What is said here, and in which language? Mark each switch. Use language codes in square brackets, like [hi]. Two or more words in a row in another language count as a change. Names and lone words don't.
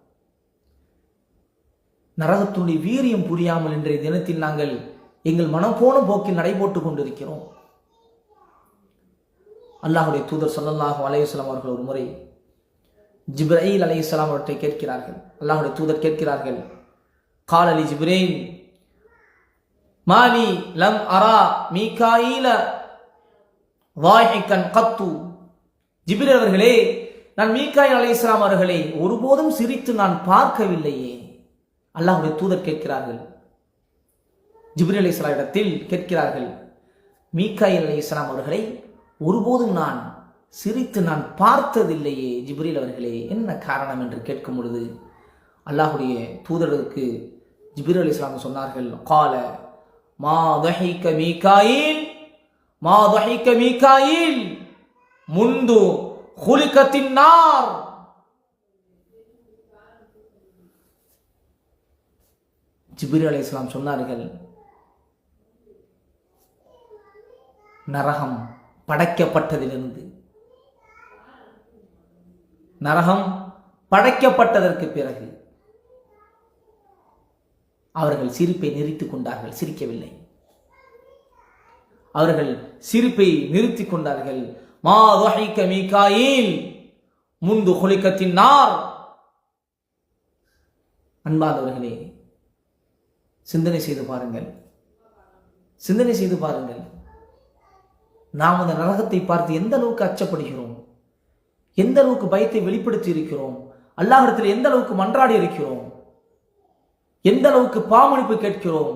[ta] நரகத்துடைய வீரியம் புரியாமல் இன்றைய தினத்தில் நாங்கள் எங்கள் மனம் போன போக்கில் நடைபோட்டுக் கொண்டிருக்கிறோம். அல்லாஹுடைய தூதர் [ar] صلى الله عليه وسلم [ta] அவர்கள் ஒரு முறை ஜிப்ரீல் அலைஹிஸ்ஸலாம் அவர்களை கேட்கிறார்கள். அல்லாஹுடைய தூதர் கேட்கிறார்கள், [ar] قال لي جبريل ما لي لم أرى ميكائيل ضاحكا قط. [ta] ஜிப்ரீல் அவர்களே, நான் மீகாயில் அலைஹிஸ்ஸலாம் அவர்களை ஒருபோதும் சிரித்து நான் பார்க்கவில்லையே. அல்லாஹுடைய தூதர் கேட்கிறார்கள், ஜிப்ரீல் அலைஹிஸ்ஸலாம் இடத்தில் கேட்கிறார்கள், மீகாயில் அலைஹிஸ்ஸலாம் அவர்களை ஒருபோதும் நான் சிரித்து நான் பார்த்ததில்லையே ஜிப்ரீல் அவர்களே, என்ன காரணம் என்று கேட்கும் பொழுது அல்லாஹுடைய தூதருக்கு ஜிப்ரீல் அலைஹிஸ்ஸலாம் சொன்னார்கள், [ar] قال ما ضحك ميكائيل ما ضحك ميكائيل منذ خلقت النار. [ta] ஜிப்ரீல் அலைஹிஸ்ஸலாம் சொன்னார்கள், நரகம் படைக்கப்பட்டதிலிருந்து, நரகம் படைக்கப்பட்டதற்கு பிறகு அவர்கள் சிரிப்பை நிறுத்திக் கொண்டார்கள், சிரிக்கவில்லை. அவர்கள் சிரிப்பை நிறுத்திக் கொண்டார்கள். [ar] மா ضحك ميكائيل منذ خلقت النار. [ta] அன்பானவர்களே, சிந்தனை செய்து பாருங்கள், சிந்தனை செய்து பாருங்கள். நாம் அந்த நரகத்தை பார்த்து எந்த அளவுக்கு அச்சப்படுகிறோம், எந்த அளவுக்கு பயத்தை வெளிப்படுத்தி இருக்கிறோம், அல்லாஹ்விடத்தில் எந்த அளவுக்கு மன்றாடி இருக்கிறோம், எந்த அளவுக்கு பாவமன்னிப்பு கேட்கிறோம்.